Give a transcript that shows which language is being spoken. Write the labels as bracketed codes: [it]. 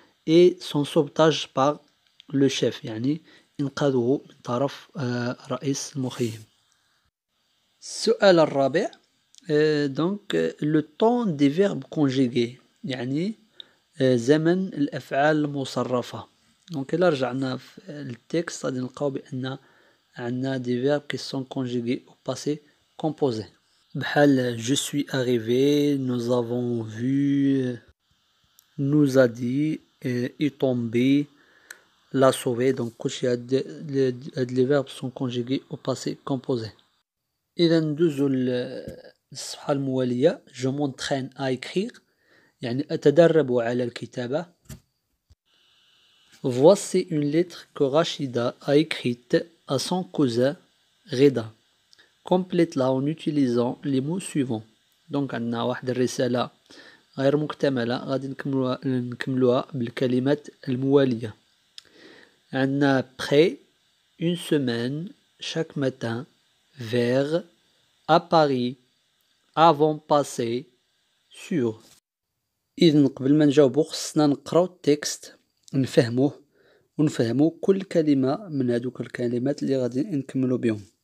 [fr] et son sauvetage par le chef [ar] يعني إنقاذه من طرف رئيس المخيم. السؤال الرابع [fr] donc le temps des verbes conjugués [ar] يعني زمن الأفعال المصرفة. [fr] donc [ar] إلا رجعنا في التكست غادي نلقاو بأن عندنا [fr] des verbes qui sont conjugués au passé composé بحال je suis arrivé, nous avons vu, nous a dit, est tombé, l'a sauvé. donc [ar] كلشي هاد [fr] les verbes sont conjugués au passé composé. [ar] إذا ندوزو للصفحة الموالية. [fr] je m'entraîne à écrire [ar] يعني أتدرب على الكتابة. [fr] voici une lettre que Rachida a écrite à son cousin Reda. complète-la en utilisant les mots suivants. [ar] donc عندنا واحد الرسالة غير مكتملة غادي نكملوها بالكلمات الموالية. [fr] عندنا près, une semaine, chaque matin, vers, à Paris, avant passé, sur. [ar] إذن قبل ما نجاوبو خصنا نقراو التكست نفهموه ونفهمو كل كلمة من هذوك الكلمات اللي غادي نكملو بهم.